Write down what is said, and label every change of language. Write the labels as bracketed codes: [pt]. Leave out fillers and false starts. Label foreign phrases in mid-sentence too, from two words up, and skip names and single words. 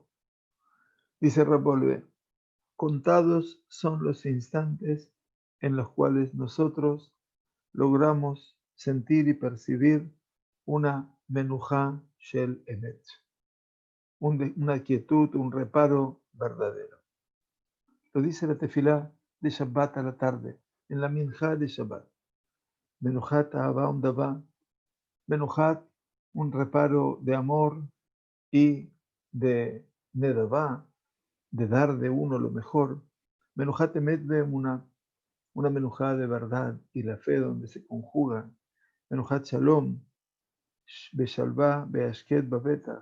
[es] Dice Rapolve, contados son los instantes en los cuales nosotros logramos sentir y percibir una [he] מנוחה של אמת, [es] una quietud, un reparo verdadero. Lo dice la tefilá de Shabbat a la tarde, en la minjá de Shabbat. [he] מנוחת אהבה ונדבה מנוחת, [es] un reparo de amor y de nedavá, de dar de uno lo mejor. [he] מנוחת אמת [es] una menujá de verdad y la fe donde se conjugan. [he] מנוחת שלום בשלוה בהשקט בבטח.